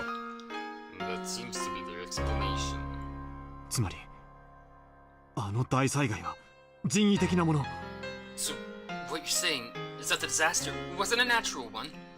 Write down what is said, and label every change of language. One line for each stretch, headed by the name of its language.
English: And that seems to be their explanation.
Japanese: つまりあの大災害は人為的なもの。
English: So, what you're saying is that the disaster wasn't a natural one?